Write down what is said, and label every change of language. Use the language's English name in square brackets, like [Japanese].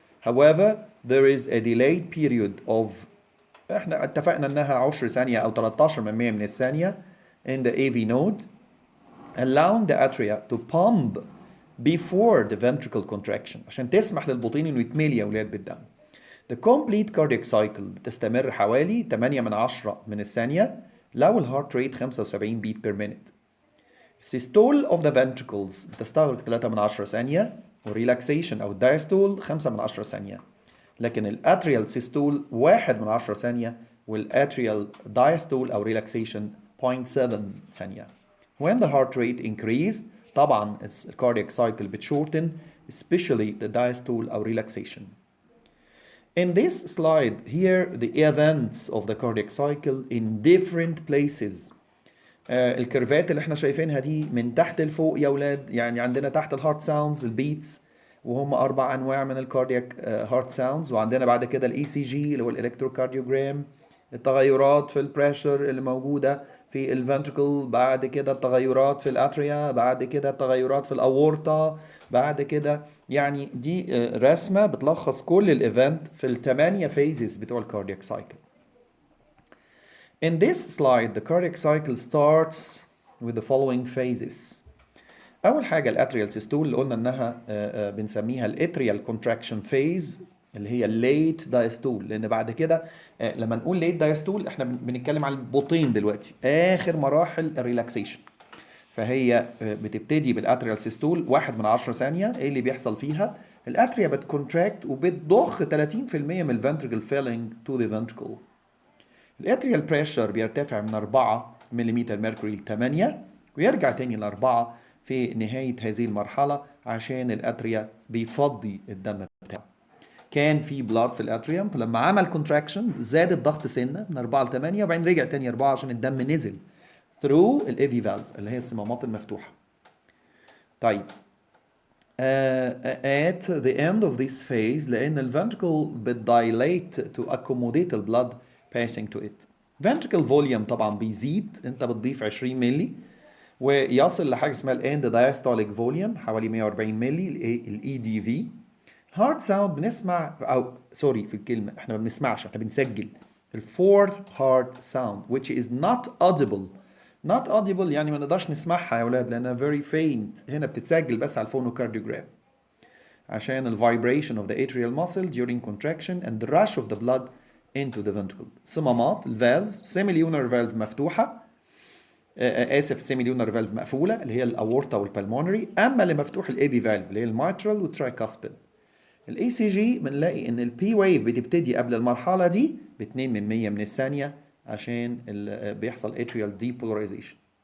[English] However, there is a delayed period of [Arabic] احنا اتفقنا انها 10 ثانية او 13 من الثانية [English] in the AV node, allowing the atria to pump before the ventricle contraction [Arabic] عشان تسمح للبطين انه يتملي يا اولاد بالدم. [English] The complete cardiac cycle [Arabic] بتستمر حوالي 8 من 10 من الثانية لو الهارت ريت 75 [English] beat per minute. Systole of the ventricles [Arabic] بتستغرق 3 من 10 ثانية وريلاكسيشن او diastole 5 من 10 ثانية. لكن الاتريال سيستول 1 من 10 ثانية والاتريال diastole او relaxation 0.7 ثانية. [English] When the heart rate increase طبعا the cardiac cycle بتشورتن, especially the diastole or relaxation. In this slide here the events of the cardiac cycle in different places. [Arabic] الكيرفات اللي احنا شايفينها دي من تحت لفوق يا اولاد, يعني عندنا تحت الهارت ساوندز البيتس وهم 4 انواع من الكاردياك هارت ساوندز, وعندنا بعد كده الاي سي جي اللي هو الالكتروكارديوجرام, التغيرات في البريشر اللي موجوده في الفنتركل, بعد كده التغيرات في الاتريا, بعد كده التغيرات في الاورطه, بعد كده يعني دي رسمه بتلخص كل الايفنت في الثمانيه فيزز بتوع الكاردياك سايكل. [English] In this slide the cardiac cycle starts with the following phases. [Arabic] اول حاجه الاتريال سيستول اللي قلنا انها بنسميها الاتريال كونتراكشن فيز اللي هي الليت دايستول, لان بعد كده لما نقول ليت دايستول احنا بنتكلم عن البطين دلوقتي, اخر مراحل الريلاكسيشن. فهي بتبتدي بالاتريال سيستول 1 من 10 ثانيه. ايه اللي بيحصل فيها؟ الاتريا بتكونتراكت وبتضخ 30% من الفنتريكل فيلينج تو ذا فنتريكل. الاتريال بريشر بيرتفع من 4 ملم ميركوري ل 8 ويرجع تاني ل 4 في نهايه هذه المرحله عشان الاتريا بيفضي الدم بتاعه. كان في بلاد في الاتريوم, فلما عمل كونتراكشن زاد الضغط سنه من 4 ل 8 وبعدين رجع تاني 4 عشان الدم نزل through الايفي فالف اللي هي الصمامات المفتوحه. [English] طيب at the end of this phase [Arabic] لان الفنتركل بتدايليت [English] to accommodate the blood passing to it. [Arabic] ventricle volume طبعا بيزيد, انت بتضيف 20 مللي ويصل لحاجه اسمها الاند diastolic volume حوالي 140 مللي الاي دي في. هارت ساوند بنسمع او سوري في الكلمه, احنا ما بنسمعش, احنا بنسجل الفورث هارت ساوند [English] which is not audible. not audible [Arabic] يعني ما نقدرش نسمعها يا اولاد لانها [English] very faint. [Arabic] هنا بتتسجل بس على الفونوكارديوجرام عشان ال [English] vibration of the atrial muscle during contraction and the rush of the blood into the ventricle. [Arabic] صمامات الفالفز, سيميليونر فالف مفتوحه, اسف سيميليونر فالف مقفوله اللي هي الاورتا والبلمونري, اما اللي مفتوح الايفي فالف اللي هي الميترال والترايكاسبيد. الاي سي جي بنلاقي ان البي ويف بتبتدي قبل المرحله دي ب 2 من 100 من الثانيه عشان بيحصل اتريال ديبولاريزيشن.